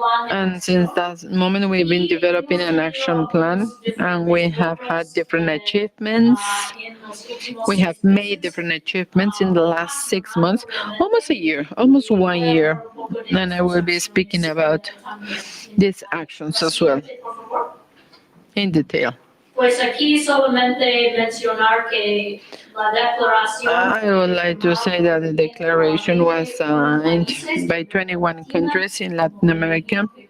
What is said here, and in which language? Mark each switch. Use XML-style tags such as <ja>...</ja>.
<en>And since that moment, we've been developing an action plan, and we have had different achievements. We have made different achievements in the last 6 months, almost a year, almost 1 year. And I will be speaking about these actions as well in detail.</en> <es>Pues aquí solamente mencionar que la declaración.</es> <en>I would like to say that the declaration was signed by 21 countries in Latin America.</en>